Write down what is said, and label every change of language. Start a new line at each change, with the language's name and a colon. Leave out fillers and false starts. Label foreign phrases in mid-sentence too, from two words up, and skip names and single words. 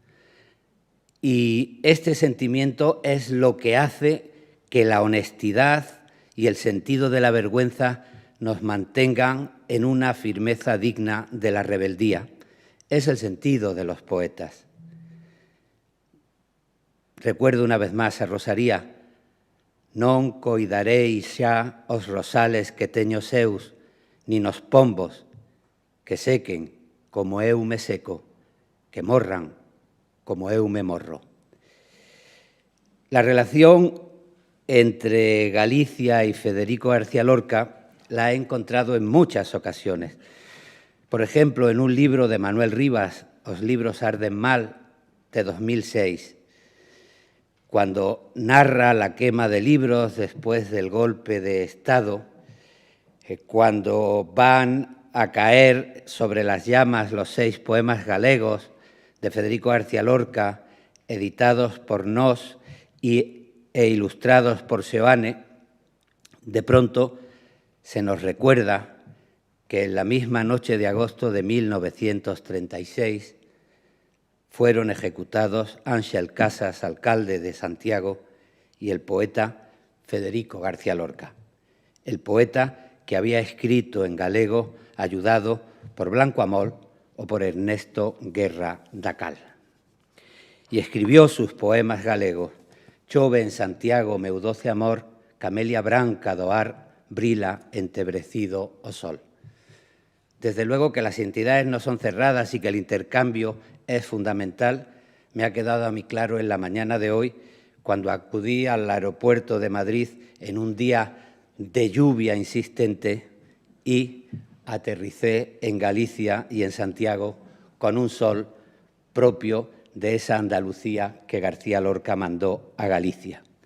Spanish: Y este sentimiento es lo que hace que la honestidad y el sentido de la vergüenza nos mantengan en una firmeza digna de la rebeldía. Es el sentido de los poetas. Recuerdo una vez más a Rosalía:
Galician: «Non coidaréis xa os rosales que teño seus, nin os pombos que sequen como eu me seco, que morran como eu me morro».
Spanish: La relación entre Galicia y Federico García Lorca la he encontrado en muchas ocasiones. Por ejemplo, en un libro de Manuel Rivas, Os libros arden mal, de 2006, cuando narra la quema de libros después del golpe de Estado, cuando van a caer sobre las llamas los 6 poemas galegos de Federico García Lorca, editados por Nós e ilustrados por Seoane, de pronto se nos recuerda que en la misma noche de agosto de 1936 fueron ejecutados Ángel Casas, alcalde de Santiago, y el poeta Federico García Lorca, el poeta que había escrito en galego ayudado por Blanco Amol o por Ernesto Guerra da Cal. Y escribió sus poemas galegos:
Galician: «Chove en Santiago meu doce amor, camelia branca do ar, brila entebrecido o sol».
Spanish: Desde luego que las entidades no son cerradas y que el intercambio es fundamental. Me ha quedado a mí claro en la mañana de hoy, cuando acudí al aeropuerto de Madrid en un día de lluvia insistente y aterricé en Galicia y en Santiago con un sol propio de esa Andalucía que García Lorca mandó a Galicia.